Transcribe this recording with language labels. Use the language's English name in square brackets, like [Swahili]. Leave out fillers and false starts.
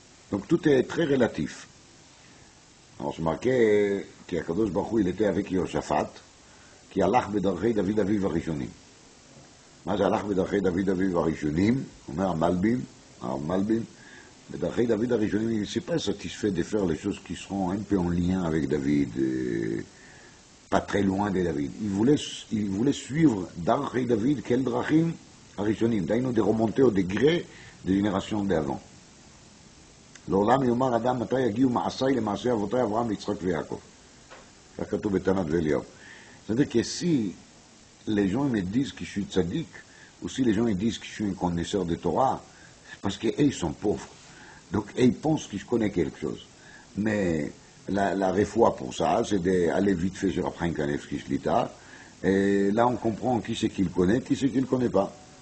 [French] Donc tout est très relatif. Alors je marquais qu'Akadosh Baruch Hu, il était avec Yoshaphat, qui [Hebrew] הלך בדרכי דוד אביו הראשונים. מה זה הלך בדרכי דוד אביו הראשונים? אומר המלבים, בדרכי דוד הראשונים, [French] il ne s'est pas satisfait de faire les choses qui seront un peu en lien avec David, pas très loin de David. Il voulait suivre דרכי David, quel [Hebrew] דרכים הראשונים, [French] דהיינו de remonter au degré des générations d'avant. [Hebrew] לעולם יאמר אדם מתי יגיעו מעשיי למעשי אבותיי אברהם ויצחק ויעקב. כך כתוב בתנת ואליהו. [French] C'est-à-dire que si les gens me disent que je suis tzaddik, ou si les gens me disent que je suis un connaisseur de Torah, c'est parce qu'ils sont pauvres. Donc ils pensent que je connais quelque chose. Mais la réfoua pour ça, c'est d'aller vite fait sur Abraham Kanevski Shlita, et là on comprend qui c'est qu'il connaît, qui c'est qu'il ne connaît pas.